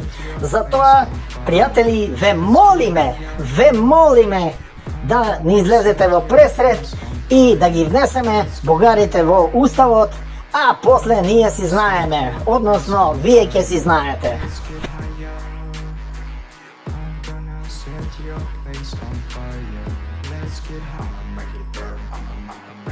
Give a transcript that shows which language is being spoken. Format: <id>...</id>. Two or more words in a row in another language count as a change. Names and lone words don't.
<mk>Затоа, пријатели, ве молиме да не излезете во пресред и да ги внесеме бугарите во Уставот, а после ние си знаеме, односно вие ќе си знаете.</mk> <en>Set your place on fire. Let's get high, make it burn on my mind.</en>